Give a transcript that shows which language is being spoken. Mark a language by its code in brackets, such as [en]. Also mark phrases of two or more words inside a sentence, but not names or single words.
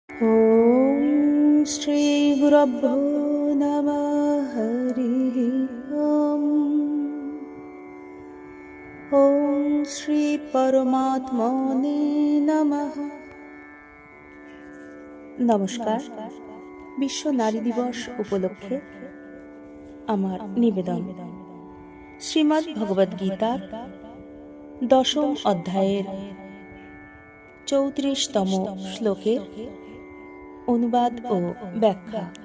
[sa] ॐ श्रीगुरुभ्यो नमः हरिः ॐ। ॐ श्री परमात्मने नमः। [bn] নমস্কার। বিশ্ব নারী দিবস উপলক্ষে আমার নিবেদন শ্রীমদ্ ভগবদ গীতার 10ম অধ্যায়ের 34তম শ্লোকের অনুবাদ ও ব্যাখ্যা।